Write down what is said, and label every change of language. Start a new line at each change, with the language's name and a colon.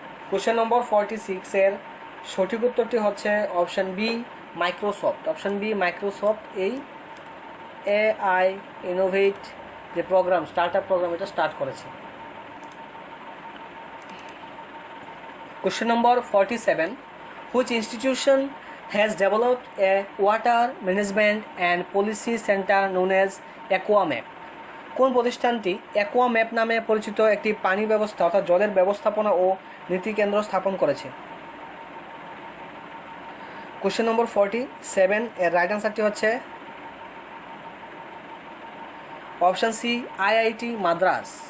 Bangla: Question number 46 এর সঠিক উত্তরটি হচ্ছে option B, Microsoft. Option B, Microsoft এই AI ইনোভেট যে প্রোগ্রাম, স্টার্টআপ প্রোগ্রাম, এটা স্টার্ট করেছে।
English: Question number 47, which institution has developed a water management and policy center known as AquaMap?
Bangla: কোন প্রতিষ্ঠানটি অ্যাকুয়াম্যাপ নামে পরিচিত একটি পানি ব্যবস্থা অর্থাৎ জলের ব্যবস্থাপনা ও নীতি কেন্দ্র স্থাপন করেছে? কোশ্চেন নম্বর 47 এর রাইট অ্যান্সারটি হচ্ছে অপশান সি, IIT মাদ্রাস।